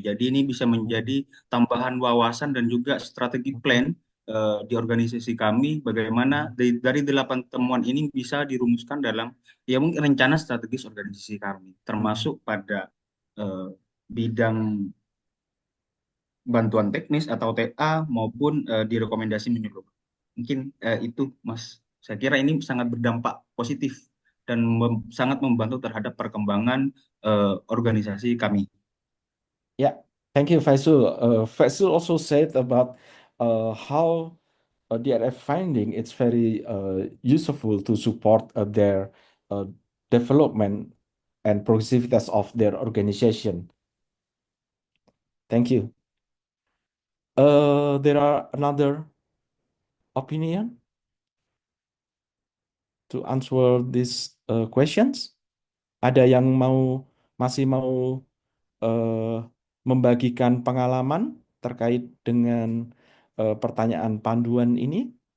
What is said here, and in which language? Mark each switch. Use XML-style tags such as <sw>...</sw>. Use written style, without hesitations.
<id>Jadi ini bisa menjadi tambahan wawasan dan juga strategi plan di organisasi kami, bagaimana dari 8 temuan ini bisa dirumuskan dalam ya mungkin rencana strategis organisasi kami, termasuk pada bidang bantuan teknis atau TA maupun direkomendasi menyeluruh. Mungkin itu, Mas. Saya kira ini sangat berdampak positif dan sangat membantu terhadap perkembangan organisasi kami.</id> <en>Yeah, thank you, Faisal. Faisal also said about how DRF finding it's very useful to support their uh, development and progressiveness of their organization. Thank you. There are another opinion to answer these questions.</en> <id>Ada yang masih mau membagikan pengalaman terkait dengan pertanyaan panduan ini?</id>